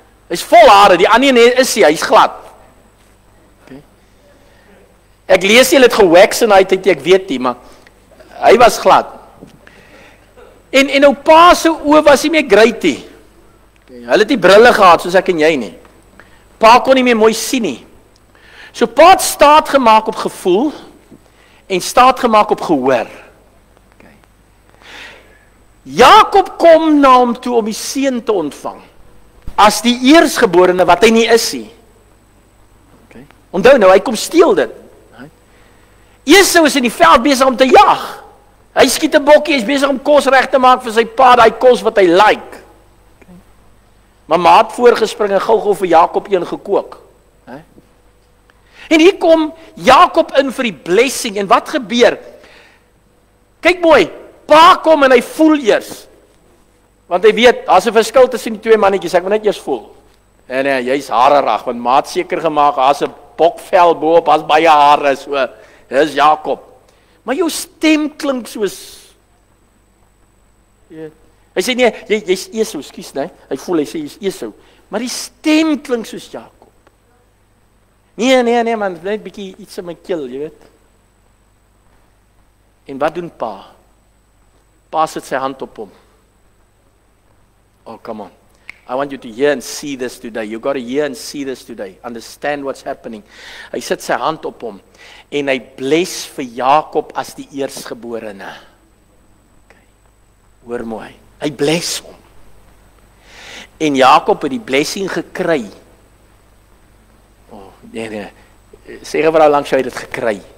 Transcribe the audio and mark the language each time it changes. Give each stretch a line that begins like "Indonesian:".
Afrikaans: Hy's vol hare, die ander een is hy's glad. Okay. Ek lees jy het gewax en hy het ek weet nie, maar hy was glad. En nou pa se oë was nie meer great nie. Okay. Hulle het nie brille gehad soos ek en jy nie. Pa kon nie meer mooi sien nie. So pa het staat gemaak op gevoel en staat gemaak op gehoor. Jakob kom na hom toe om die seun te ontvang, as die eersgeborene wat hy nie is nie. Okay. Onthou nou, hy kom steel dit. Esau is in die veld besig om te jag. Hy skiet 'n bokkie, hy is besig om kos reg te maak vir sy pa, daai kos wat hy like. Okay. Maar ma het voorgespring en gou-gou vir Jakob een gekook. En hier kom Jakob in vir die blessing, en wat gebeur? Kyk mooi, pa kom en hy voel eers, want hy weet, as 'n verskil tussen die twee mannetjies, ek moet net eers voel. En jy's harerig, want ma het seker gemaak, as 'n bokvel bo-op, as baie hare, so, dis Jakob. Maar jou stem klink soos, hy sê nee, jy's Esau, ekskuus, nee, hy voel, hy sê jy's Esau, maar die stem klink soos Jakob. Nee man, net bietjie iets in my keel, jy weet. En wat doen pa? Pa sit sy hand op hom.
English: Oh, come on. I want you to hear and see this today. You got to hear and see this today. Understand what's happening.
Afrikaans: Hy sit sy hand op hom en hy bless vir Jakob as die eerstgeborene. Okay. Hoor mooi. Hy bless hom. En Jakob het die blessing gekry. Nee, sê vir vrou langs hy dit gekry.